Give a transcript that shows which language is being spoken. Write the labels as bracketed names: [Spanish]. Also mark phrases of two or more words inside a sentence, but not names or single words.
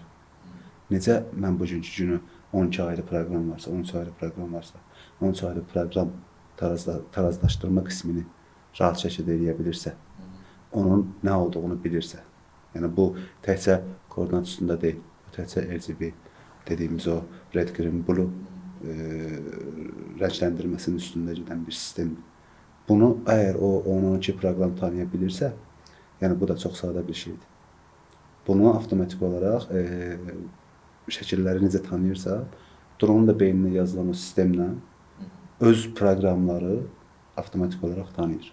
[Azerbaijani] Necə mən bugünkü günü 12 ayrı proqram varsa, 13 ayrı proqram varsa, 13 ayrı proqram tarazlaşdırma qismini rahat şəkildə eləyə bilirsə, onun nə olduğunu bilirsə, yəni bu təkcə koordinat üstündə deyil, bu təkcə RGB dediyimiz o [English] red, green, blue [Azerbaijani] rəngləndirməsinin üstündə gedən bir sistemdir. Bunu əgər o 10-12 proqram tanıya bilirsə, yəni bu da çox sadə bir şeydir. Bunu avtomatik olaraq şəkilləri necə tanıyırsa, dronun da beyninə yazılan o sistemlə öz proqramları avtomatik olaraq tanıyır.